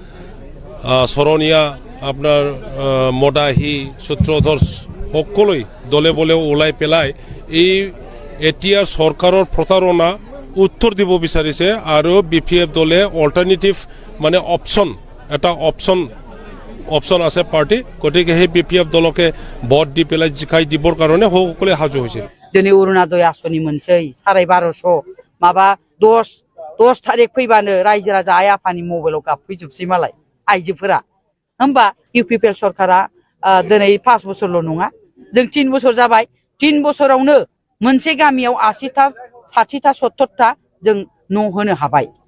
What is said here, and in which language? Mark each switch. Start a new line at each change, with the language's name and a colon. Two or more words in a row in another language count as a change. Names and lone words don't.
Assamese: সৰণীয়া আপোনাৰ মদাহী সূত্ৰধৰ সকলোই দলে বলে ওলাই পেলাই এই এতিয়া চৰকাৰৰ প্ৰতাৰণা উত্তৰ দিব বিচাৰিছে আৰু BPF দলে অল্টাৰনেটিভ মানে এটা অপচন আছে পাৰ্টি গতিকে সেই BPF দলকে ভোট দি পেলাই জিকাই দিবৰ কাৰণে সকলোৱে সাজু হৈছে
Bodo: दिनै अरुणादय आसनि मोनसै 1250 माबा 10 तारिख फैबानो रायजो राजा आइ आफानि मबाइलाव गाबफैजोबसै मालाय आइजोफोरा होमबा UPPL सरकारा दिनै 5 बोसोरल' नङा जों 3 बोसोर जाबाय 3 बोसोरावनो मोनसे गामियाव 80टा 60टा 70टा जों न' होनो हाबाय